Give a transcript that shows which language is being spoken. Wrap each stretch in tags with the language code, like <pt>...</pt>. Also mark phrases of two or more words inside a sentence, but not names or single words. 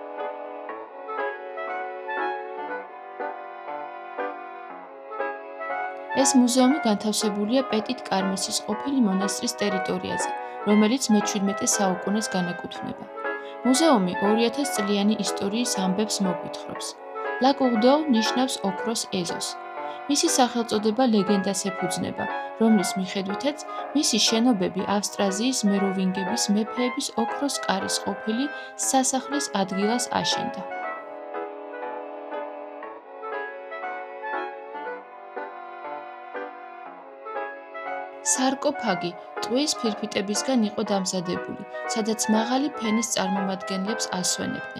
<ka>ეს მუზეუმი განთავსებულია პეტიტ-კარმესის ყოფილი მონასტრის ტერიტორიაზე, რომელიც მე-17 საუკუნეს განეკუთვნება. მუზეუმი 2000 წლიანი ისტორიის ამბებს მოგვითხრობს. La Cour d'Or ნიშნავს ოქროს ეზოს. მისი სახელწოდება ლეგენდას ეფუძნება, რომლის მიხედვითაც მისი შენობები ავსტრაზიის მეროვინგების მეფეების ოქროს კარის ყოფილი სასახლის ადგილას აშენდა. სარკოფაგი ტყვის ფირფიტებისგან იყო დამზადებული, სადაც მაღალი ფენის წარმომადგენლებს ასვენებდნენ.</ka>